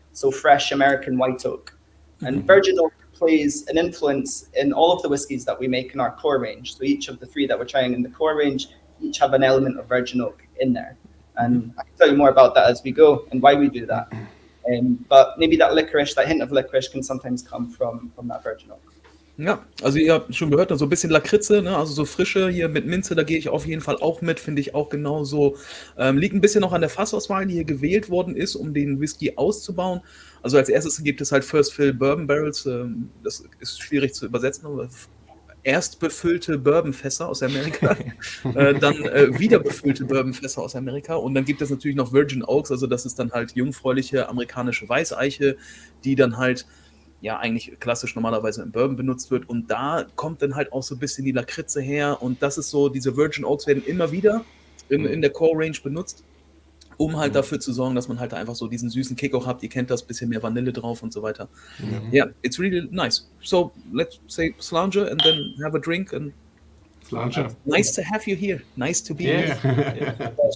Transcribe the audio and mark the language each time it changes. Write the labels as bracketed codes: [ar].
[en] So fresh American white oak. And virgin oak plays an influence in all of the whiskies that we make in our core range. So each of the 3 that we're trying in the core range, each have an element of virgin oak in there. And I can tell you more about that as we go and why we do that. But maybe that hint of licorice can sometimes come from that virgin oak. [de] Ja, also ihr habt schon gehört, so ein bisschen Lakritze, ne? Also so Frische hier mit Minze, da gehe ich auf jeden Fall auch mit, finde ich auch genauso. Liegt ein bisschen noch an der Fassauswahl, die hier gewählt worden ist, um den Whisky auszubauen. Also als erstes gibt es halt First Fill Bourbon Barrels, das ist schwierig zu übersetzen, aber erst befüllte Bourbonfässer aus Amerika, dann wieder befüllte Bourbonfässer aus Amerika, und dann gibt es natürlich noch Virgin Oaks, also das ist dann halt jungfräuliche amerikanische Weißeiche, die dann halt eigentlich klassisch normalerweise im Bourbon benutzt wird, und da kommt dann halt auch so ein bisschen die Lakritze her, und das ist so, diese Virgin Oaks werden immer wieder in der Core Range benutzt, um halt dafür zu sorgen, dass man halt einfach so diesen süßen Kick auch habt. Ihr kennt das, bisschen mehr Vanille drauf und so weiter. [en] Yeah, it's really nice. So let's say Slange and then have a drink. And Slange. Nice to have you here. Nice to be here. Yeah.